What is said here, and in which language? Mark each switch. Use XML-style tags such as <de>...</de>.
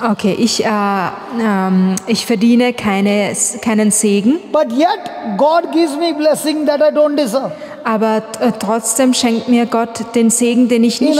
<de>okay, ich verdiene keinen Segen,</de> <en>But yet, God gives me blessing that I don't deserve.</en> <de>aber trotzdem schenkt mir Gott den Segen, den ich nicht</de>